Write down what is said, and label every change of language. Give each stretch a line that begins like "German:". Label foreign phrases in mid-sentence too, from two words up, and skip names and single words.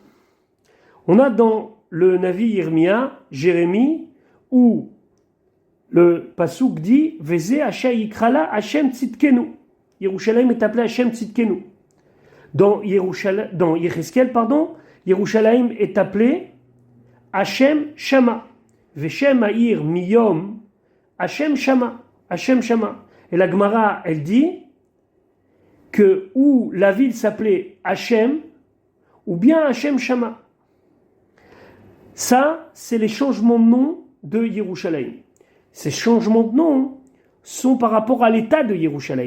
French: On a dans le
Hebrew: נביא ירמיה,
French: Jérémie, où le Passouk dit «
Hebrew: וזה השם יקראלה השם צדקנו ».
French: Yerushalayim est appelé Hashem Tzidkenu. Dans Yecheskel, Yerushalayim est appelé Hashem Shama.
Hebrew: ושם העיר מיום השם שמה.
French: Hashem Shama. Et la Gemara, elle dit que où la ville s'appelait Hashem, ou bien Hashem Shama. Ça, c'est les changements de nom de Yerushalayim. Ces changements de nom sont par rapport à l'état de Yerushalayim.